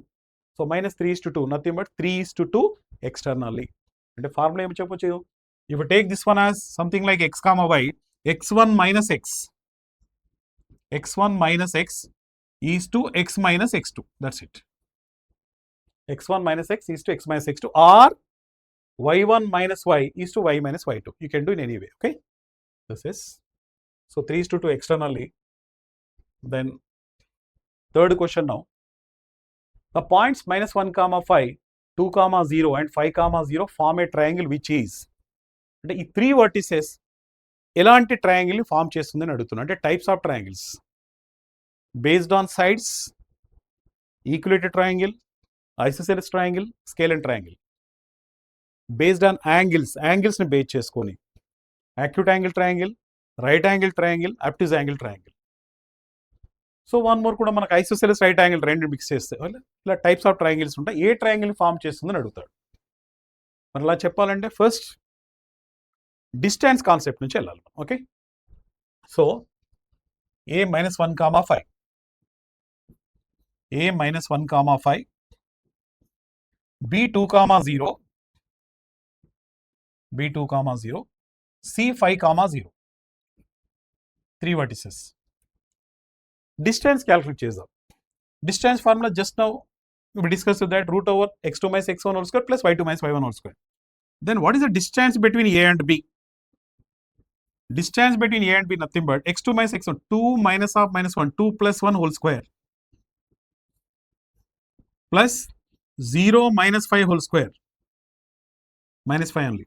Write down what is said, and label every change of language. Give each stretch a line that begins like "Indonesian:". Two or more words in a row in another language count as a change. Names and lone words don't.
English: So minus 3:2, nothing but 3:2 externally. And the formula
Telugu: ఏం చెప్పొచ్చు?
English: If you take this one as something like x comma y, x1 minus x. x1 minus x is to x minus x2. That's it. x1 minus x is to x minus x2, or y1 minus y is to y minus y2. You can do in any way. Okay, this is, so 3:2 externally. Then third question now. The points minus 1 comma 5, 2 comma 0 and 5 comma 0 form a triangle which is,
Telugu: అంటే ఈ 3 vertices ఎలాంటి
English: triangle form
Telugu: చేస్తుందని అడుగుతున్నా.
English: అంటే types of triangles based on sides, equilateral triangle, isosceles triangle, scalene triangle. based on angles,
Telugu: యాంగిల్స్ని బేస్ చేసుకొని
English: acute angle triangle, right angle triangle, obtuse angle triangle. so one more
Telugu: కూడా మనకు
English: isosceles right angle
Telugu: రెండు మిక్స్ చేస్తే ఇలా
English: types of triangles
Telugu: ఉంటాయి. ఏ
English: triangle form
Telugu: చేస్తుందని అడుగుతాడు. మరి అలా చెప్పాలంటే
English: first distance concept
Telugu: నుంచి వెళ్ళాలి.
English: okay, so a minus 1 comma 5, a minus 1 comma 5, b 2 comma 0, b 2 comma 0, c 5 comma 0. 3 vertices. Distance calculate చేద్దాం. Distance formula just now we discussed that, root over x2 minus x1 whole square plus y2 minus y1 whole square. Then what is the distance between a and b? Distance between a and b nothing but x2 minus x1, 2 minus half minus 1, 2 plus 1 whole square plus 0 minus 5 whole square, minus 5 only.